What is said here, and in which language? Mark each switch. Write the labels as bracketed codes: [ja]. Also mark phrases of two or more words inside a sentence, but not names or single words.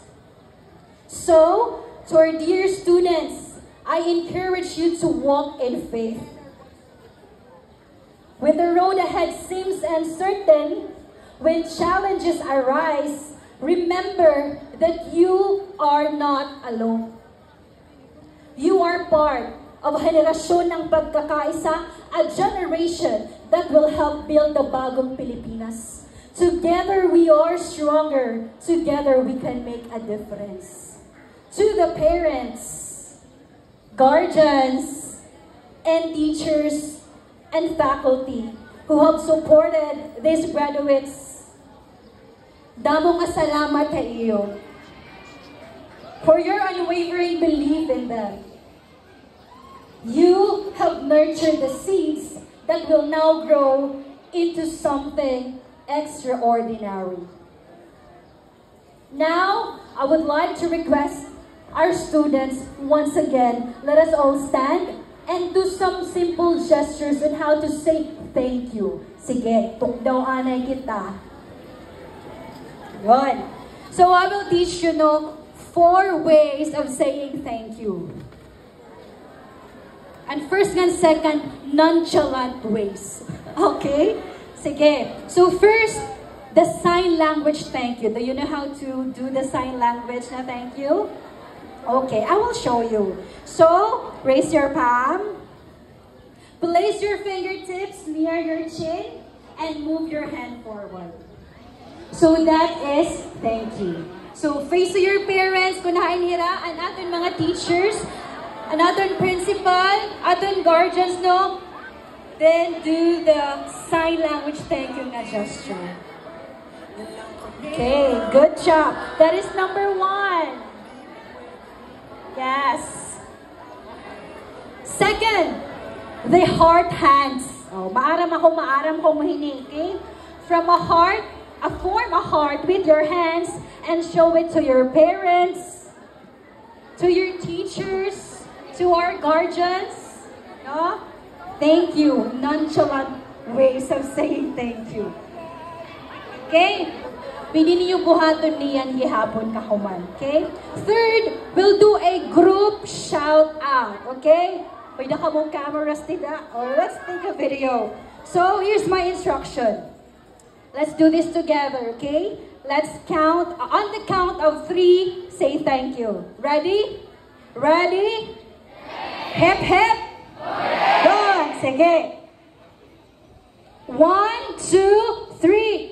[en] So, to our dear students, I encourage you to walk in faith. When the road ahead seems uncertain, when challenges arise, remember that you are not alone. You are part of a [tl] henerasyon ng pagkakaisa, [en] a generation that will help build the bagong Pilipinas. Together we are stronger. Together we can make a difference. To the parents, guardians, and teachers, and faculty who have supported these graduates, [war] damo nga salamat sa iyo [en] for your unwavering belief in them. You have nurtured the seeds that will now grow into something extraordinary. Now, I would like to request our students once again, let us all stand and do some simple gestures on how to say thank you. [war] Sige, tukdaw anay kita. [en] Good. So I will teach you 4 ways of saying thank you. And first and second, nonchalant ways. Okay? Sige. So first, the sign language thank you. Do you know how to do the sign language na thank you? Okay, I will show you. So, raise your palm. Place your fingertips near your chin and move your hand forward. So that is thank you. So face to your parents, [war] kunahain nila, ang aton mga teachers, ang aton principal, aton guardians, no? [en] Then do the sign language thank you na gesture. Okay, good job. That is number 1. Yes. Second, the heart hands. [war] Oh, maaram ko mahining, [en] okay? From a heart, form a heart with your hands and show it to your parents, to your teachers, to our guardians. No? Thank you. Nonchalant ways of saying thank you. Okay? [war] Pwede niyo buhaton niyan gihapon kahuman. [en] Okay? Third, we'll do a group shout out. Okay? [war] Pwede ka mong cameras tida. [en] Or let's take a video. So, here's my instruction. Let's do this together, okay? Let's count. On the count of 3, say thank you. Ready? Ready? Hip, hip. Good. Sige. 1, 2, 3.